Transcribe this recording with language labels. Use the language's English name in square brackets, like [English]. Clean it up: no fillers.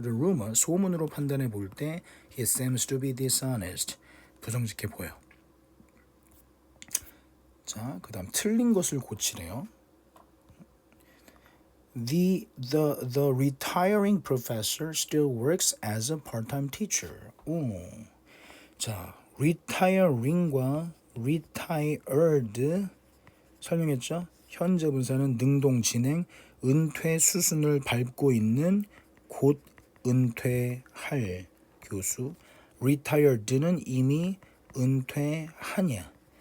[English] The rumor [Korean] 소문으로 판단해 볼 때 [English] he seems to be dishonest [Korean] 부정직해 보여. 자, 그다음 틀린 것을 고치래요. [English] The retiring professor still works as a part-time teacher. [Korean] 자, retiring과 retired 설명했죠? 현재 분사는 능동 진행, 은퇴 수순을 밟고 있는 곧 은퇴할 교수. retired는 이미 은퇴하냐.